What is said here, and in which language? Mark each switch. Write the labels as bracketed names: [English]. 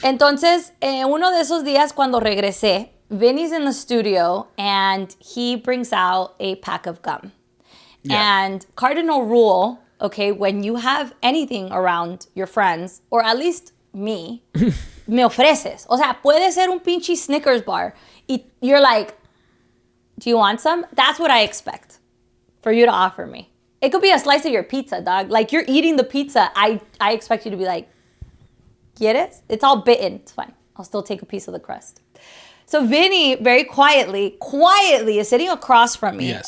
[Spanish] Entonces, uno de esos días cuando regresé, [English] Vinny's in the studio and he brings out a pack of gum. Yeah. And cardinal rule, okay, when you have anything around your friends, or at least me, [Spanish] me ofreces. O sea, puede ser un pinche Snickers bar. [English] You're like, do you want some? That's what I expect for you to offer me. It could be a slice of your pizza, dog. Like, you're eating the pizza. I expect you to be like, [Spanish] ¿quieres? [English] It's all bitten. It's fine. I'll still take a piece of the crust. So Vinny, very quietly is sitting across from me, yes.